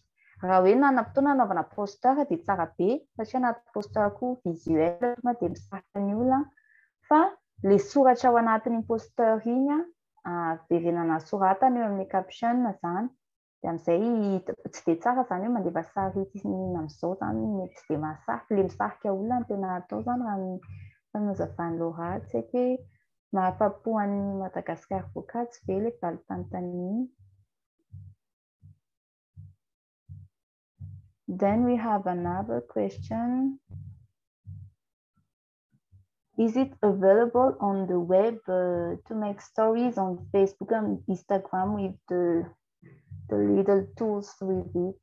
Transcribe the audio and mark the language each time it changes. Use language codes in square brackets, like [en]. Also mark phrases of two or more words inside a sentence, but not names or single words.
[mg] Raha hoe nanam-potoana nanaovana poster dia tsara be satria anaty poster koa visuel tonga dia misarika ny olona fa le soratra ao anatin'ny poster iny verenana soratana eo amin'ny caption zany dia amin'izay tsy dia tsara zany hoe mandefa sary amin'izao zany mety tsy dia mahasarika le misarika olona no tena atao zany raha ny fanazavany Laura tsy haiko hoe mahafapo an'ny Madagasikara voakatsy ve le valim-panontaniana. [en] Then we have another question. Is it available on the web to make stories on Facebook and Instagram with the little tools with it?